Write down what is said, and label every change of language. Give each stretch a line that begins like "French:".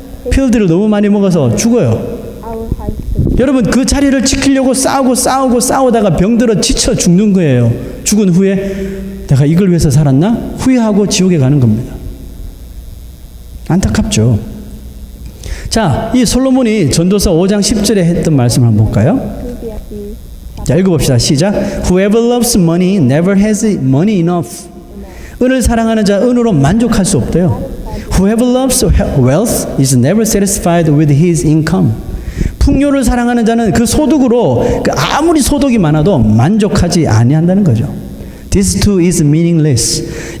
Korean: 필드를 너무 많이 먹어서 죽어요. 여러분 그 자리를 지키려고 싸우다가 병들어 지쳐 죽는 거예요. 죽은 후에 내가 이걸 위해서 살았나? 후회하고 지옥에 가는 겁니다. 안타깝죠. 자, 이 솔로몬이 전도서 5장 10절에 했던 말씀을 한번 볼까요? 자, 읽어봅시다. 시작.
English: Whoever loves money never has money enough.
Korean: 은을 사랑하는 자 은으로 만족할 수 없대요.
English: Whoever loves wealth is never satisfied with his income.
Korean: 풍요를 사랑하는 자는 그 소득으로 아무리 소득이 많아도 만족하지 아니한다는 거죠.
English: This too is meaningless.